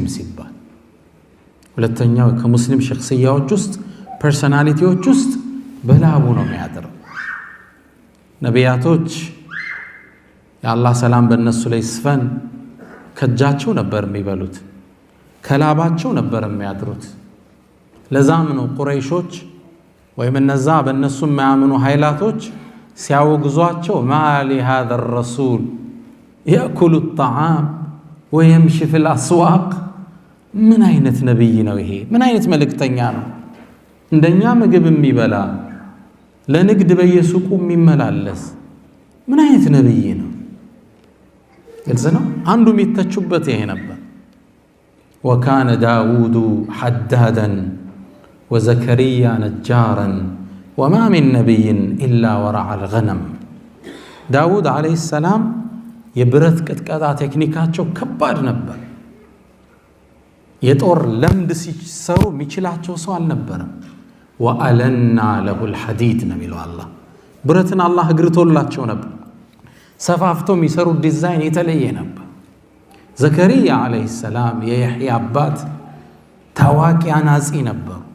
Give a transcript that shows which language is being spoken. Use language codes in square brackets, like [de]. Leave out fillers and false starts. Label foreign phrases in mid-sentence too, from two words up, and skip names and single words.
[am] ሲባል። ሁለተኛው ከሙስሊም ሸክስያዎች ውስጥ ፐርሶናሊቲዎች ውስጥ በላቡ ነው የሚያድረው። ነቢያቶች የአላህ ሰላም በእነሱ ላይ ይስፈን ከእጃቸው ነበር የሚበሉት፣ ከላባቸው ነበር የሚያድሩት። ለዛም ነው ቁረይሾች ወይም እነዛ በእነሱ የማያምኑ ኃይላቶች ሲያወግዟቸው [ar] مال هذا الرسول يأكل الطعام ويمشي في الأسواق [am] ምን አይነት ነብይ ነው ይሄ? ምን አይነት መልእክተኛ ነው? እንደኛ ምግብ የሚበላ ለንግድ በየሱቁ የሚመላለስ ምን አይነት ነብይ ነው? ግልጽ ነው። አንዱ የሚተቹበት ይሄ ነበር። [ar] وكان داود حدادا وزكريا نجارا وما من نبي إلا ورع الغنم داود عليه السلام [am] የብረት ቅጥቀጣ ቴክኒካቸው ከባድ ነበር። የጦር ለምድ ሲሰሩ የሚችላቸው ሰው አልነበረም። [ar] وألنا له الحديد [am] ነው የሚለው አላህ። ብረትን አላህ እግርቶላቸው ነበር። ሰፋፍቶ የሚሰሩ ዲዛይን የተለየ ነበር። ዘከሪያ [ar] عليه السلام [am] የያህያ አባት ታዋቂ አናጺ ነበሩ።